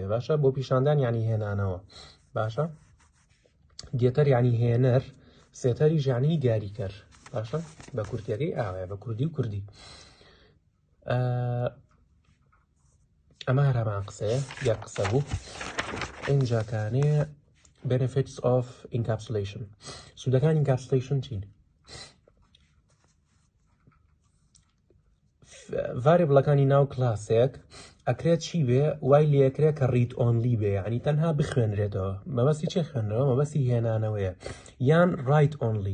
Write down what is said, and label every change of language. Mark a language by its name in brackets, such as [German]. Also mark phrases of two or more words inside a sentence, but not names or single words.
[Central Kurdish] باشە بۆ پیشاندان یعنی هێنانەوە. باشە گێتەر یعنی هێنەر، سێتەریش یعنی دیاریکەر. باشە بە کورتیەکەی ئاوایە بە کوردی و کوردی. ئەمە هەرمان قسەیە یەک قسە بوو. ئینجاکانەیە [English] benefits of encapsulation. [Central Kurdish] سوودەکان encapsulation چین؟ ڤاریبڵەکانی ناو کلاسێک ئەکرێت چی بێ؟ وای لێکرێت کە [English] read only [Central Kurdish] بێ، یعنی تەنها بخوێنرێتەوە. مەبەستی چێ خوێنەوە؟ مەبەستی هێنانەوەیە. یان [English] write only.